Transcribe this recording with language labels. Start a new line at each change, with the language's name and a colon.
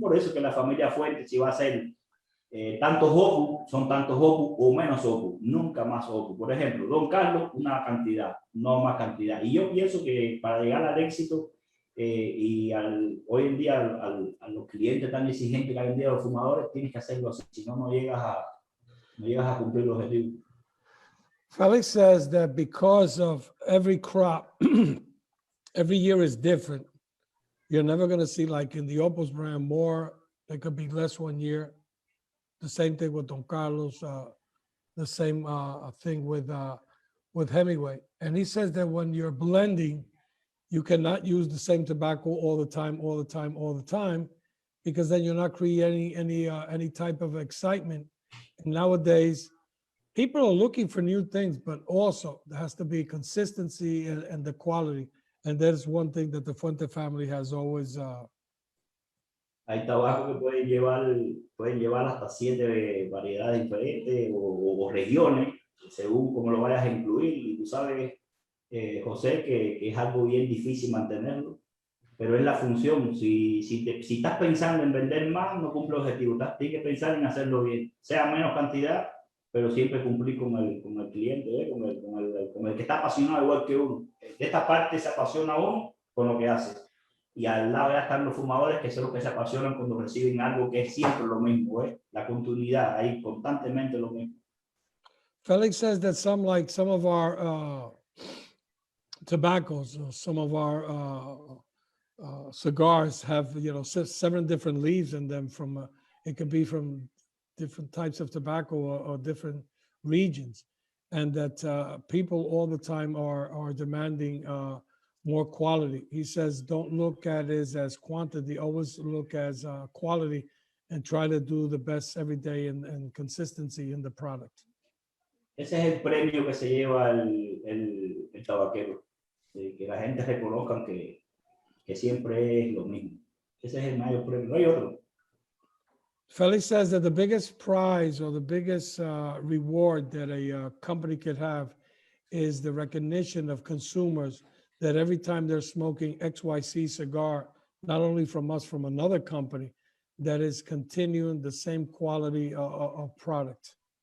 Spanish: Por eso que la familia Fuente, si va a ser tantos opus, son tantos opus o menos opus, nunca más opus. Por ejemplo, Don Carlos, una cantidad, no más cantidad. Y yo pienso que para llegar al éxito, y hoy en día a los clientes tan exigentes que hay en día los fumadores, tienes que hacerlo así, si no, no llegas a cumplir el objetivo.
English: Felix says that because of every crop, every year is different. You're never going to see, like in the Opus brand, more. There could be less one year. The same thing with Don Carlos. The same thing with Hemingway. And he says that when you're blending, you cannot use the same tobacco all the time, because then you're not creating any type of excitement. And nowadays, people are looking for new things, but also there has to be consistency and the quality. And that is one thing that the Fuente family has always.
Spanish: Hay tabaco que pueden llevar hasta 7 variedades diferentes o regiones, según como lo vayas a incluir. Y tú sabes, José, que es algo bien difícil mantenerlo, pero es la función. Si estás pensando en vender más, no cumple el objetivo. Tienes que pensar en hacerlo bien, sea menos cantidad, pero siempre cumplir con el cliente, con el que está apasionado igual que uno. De esta parte se apasiona uno con lo que hace. Y al lado ya están los fumadores, que son los que se apasionan cuando reciben algo que es siempre lo mismo, la continuidad, ahí constantemente lo mismo.
English: Felix says that some of our tobaccos, some of our cigars have 7 different leaves in them. From it could be from different types of tobacco or different regions, and that people all the time are demanding more quality. He says, don't look at it as quantity, always look as quality, and try to do the best every day and consistency in the product.
Spanish: Ese es el premio que se lleva el tabaquero, que la gente reconozca que siempre es lo mismo. Ese es el mayor premio, no hay otro.
English: Felix says that the biggest prize or the biggest reward that a company could have is the recognition of consumers, that every time they're smoking XYZ cigar, not only from us, from another company, that is continuing the same quality of product.